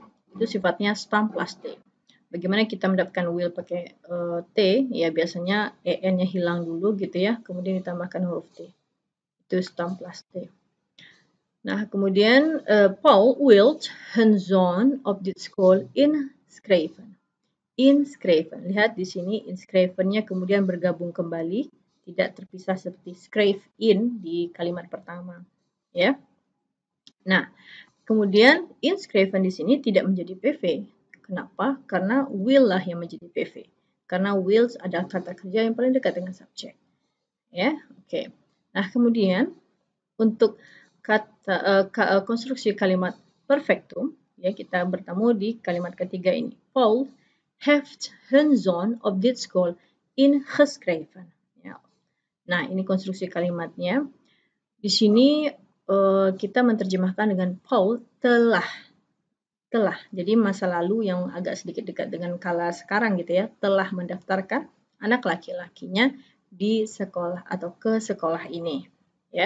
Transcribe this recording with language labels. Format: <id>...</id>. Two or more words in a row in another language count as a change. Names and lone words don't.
<id>Itu sifatnya</id> <nl>stam plus T.</nl> <id>Bagaimana kita mendapatkan will pakai T? Ya biasanya en-nya hilang dulu gitu ya, kemudian ditambahkan huruf T. Itu</id> <nl>stam plus T.</nl> <id>Nah, kemudian</id> <nl>Paul wilt hun zoon op dit school inschrijven. Inschrijven.</nl> <id>Lihat di sini inschrijven-nya kemudian bergabung kembali, tidak terpisah seperti</id> <nl>schrijf in</nl> <id>di kalimat pertama, ya. Nah, kemudian inschrijven di sini tidak menjadi PV. Kenapa? Karena will lah yang menjadi PV. Karena wills adalah kata kerja yang paling dekat dengan subjek. Ya, oke. Nah, kemudian untuk konstruksi kalimat perfectum, ya kita bertemu di kalimat ketiga ini.</id> <nl>Paul heeft hun zoon op dit school ingeschreven.</nl> <id>Ya. Nah, ini konstruksi kalimatnya. Di sini kita menerjemahkan dengan Paul telah. Jadi masa lalu yang agak sedikit dekat dengan kala sekarang gitu ya, telah mendaftarkan anak laki-lakinya di sekolah atau ke sekolah ini, ya.</id>